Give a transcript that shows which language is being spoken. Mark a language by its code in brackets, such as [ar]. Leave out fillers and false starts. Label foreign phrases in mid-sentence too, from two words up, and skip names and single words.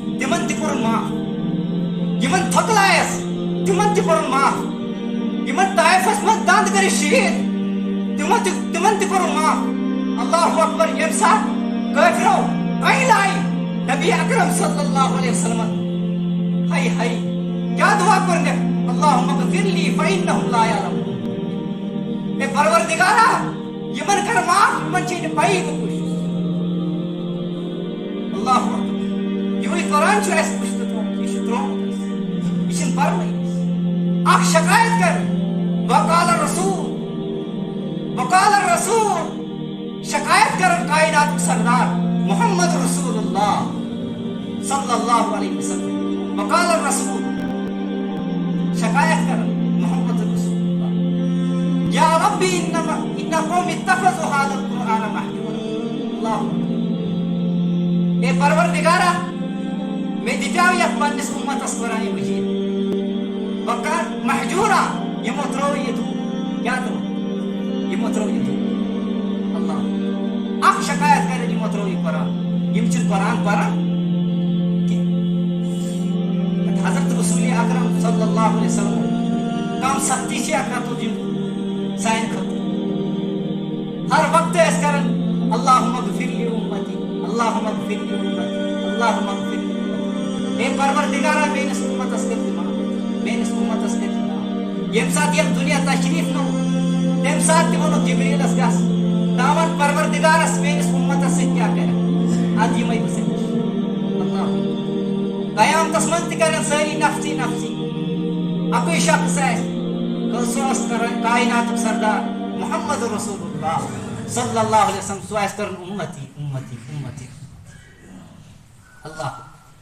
[ks] یمن تہِ کوٚرُن معاف یمن تھۄکلایس تِمن تہِ کوٚرُن معاف یمن طائفس منٛز دند کٔرِکھ شہیٖد تِمن تہِ کوٚرُن معاف [ar] اللہ اکبر [ks] ییٚمہِ ساتہٕ کٲفرو کَنہِ لایہِ نبی اکرم [ar] صلی اللہ علیہ وسلم [ks] ہاے ہاے کیٛاہ دعا کوٚرنکھ [ar] اللہم اغفر لی فإنہم لا یعلمون [ks] اے پروردگارا یمن کر معاف یمن چھے نہٕ پَیی بہٕ کُس چھُس [ar] اللہ اکبر [ks] یِہوے قرآن چھُ اَسہِ پُشتہٕ تھوٚومُت یہِ چھُ ترٛوومُت اَسہِ یہِ چھُنہٕ پرنٕے اکھ شکایت کر وقال الرسول شکایت کرن کائنات سردار محمد رسول اللہ [ar] صلی اللہ علیہ وسلم وقال الرسول [ks] شکایت کرن محمد رسول اللہ [ar] یا ربی ان قوم اتخذوا هذا القرآن محجورا [ks] اللہ اے پروردگارا میں دِتیاو یتھ پننس امتس قرآن مجید [ar] وقال محجورا [ks] یمو ترٛوو یہِ دھوٗ کیٛاہ ترٛوو یمو ترٛوو یہِ دھوٗ اللہ اکھ شکایت کرن یمو ترٛوو یہِ قرآن یم چھِنہٕ قرآن پران کینٛہہ حضرت رسول اکرم [ar] صلی اللہ علیہ وسلم [ks] کم سختی چھِ اکھ یم سانہِ خٲطرٕ ہر وقت ٲسۍ کران [ar] اللہم اغفر لی امتی اللہم اغفر لی امتی اللہم اغفر لی امتی [ks] اے پروردگارا میٲنِس امتس کٔرۍ دِ معاف میٲنِس امتس کٔرۍ دِ معاف ییٚمہِ ساتہٕ یِم دُنیا تشریٖف نوٚو تمہِ ساتہٕ تہِ ووٚنُکھ جبریٖلس گژھ دامن پروردگارس میٲنِس امتس سۭتۍ کیٛاہ کرکھ ادٕ یِمے بہٕ ژےٚ نِش اللہ قیامتس منٛز تہِ کرن سٲری [ar] نفسی نفسی [ks] اکُے شخص آسہِ سُہ اوس کران کائناتُک سردار محمد رسول اللہ [ar] صلی اللہ علیہ وسلم [ks] سُہ آسہِ کران [ar] امتی امتی امتی اللہ